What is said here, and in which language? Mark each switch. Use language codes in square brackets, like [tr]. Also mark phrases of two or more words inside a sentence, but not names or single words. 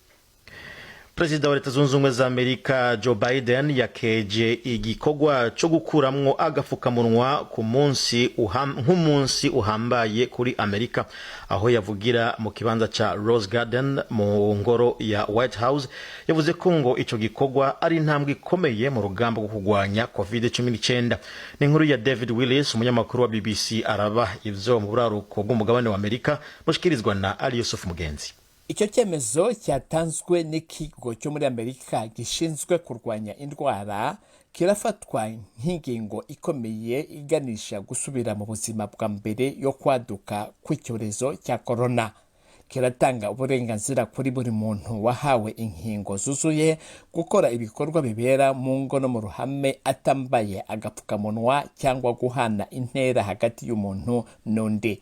[rn] Perezida wa Leta Zunze Ubumwe za Amerika Joe Biden yakeje igikorwa cyo gukuramwo agafukamunwa ku nk'umunsi uhambaye kuri Amerika, aho yavugira mu kibanza ca Rose Garden mu ngoro ya White House. Yavuze ko ngo ico gikorwa ari intambwe ikomeye mu rugamba rwo kurwanya COVID-19. Ni inkuru ya David Willis, umunyamakuru wa BBC araba ivyo mu buraruko bw'umugabane wa Amerika, mushikirizwa na Ali Yusuf Mugenzi. [rw] Icyo cyemezo cyatanzwe n'ikigo cyo muri Amerika gishinzwe kurwanya indwara kirafatwa nk'ingingo ikomeye iganisha gusubira mu buzima bwa mbere yo kwaduka kw'icyorezo cya corona. Kiratanga uburenganzira kuri buri muntu wahawe inkingo zuzuye gukora ibikorwa bibera mu ngo no mu ruhame atambaye agapfukamunwa cyangwa guhana intera hagati y'umuntu n'undi.